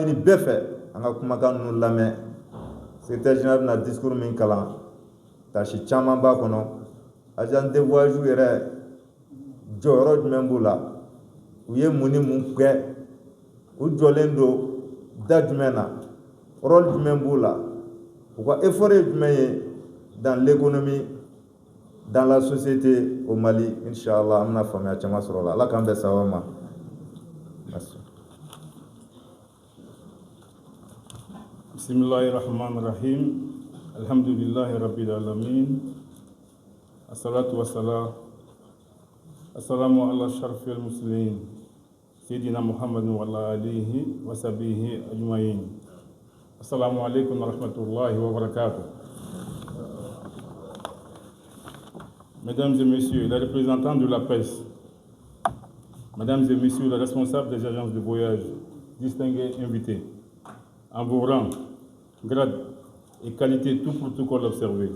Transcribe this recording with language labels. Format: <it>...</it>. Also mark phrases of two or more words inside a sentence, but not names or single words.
<bm>ɲini bɛɛ fɛ an ka kumakan ninnu lamɛn</bm> <fr>secrétaire général</fr> <bm>bɛna discours min kalan tâche caman b'a kɔnɔ</bm> <fr>agent de voyage</fr> <bm>yɛrɛ jɔyɔrɔ jumɛn b'u la u ye mun ni mun kɛ u jɔlen don da jumɛn na rôle jumɛn b'u la u ka effort ye jumɛn ye</bm> <fr>dans l'économie dans la société au Mali</fr> <bm>inchallah an bɛna faamuya caman sɔrɔ o la ala k'an bɛn sababa ma merci.</bm> <ar>بسم الله الرحمن الرحيم. الحمد لله رب العالمين. الصلاة والسلام. السلام على أشرف المسلمين. سيدنا محمد وعلى آله وصحبه أجمعين. السلام عليكم ورحمة الله وبركاته.</ar> <fr>Mesdames et messieurs, les représentants de la presse, mesdames et messieurs, les responsables des agences de voyage, distingués invités, en vos rangs, grades et qualités, tout protocole observé.</fr>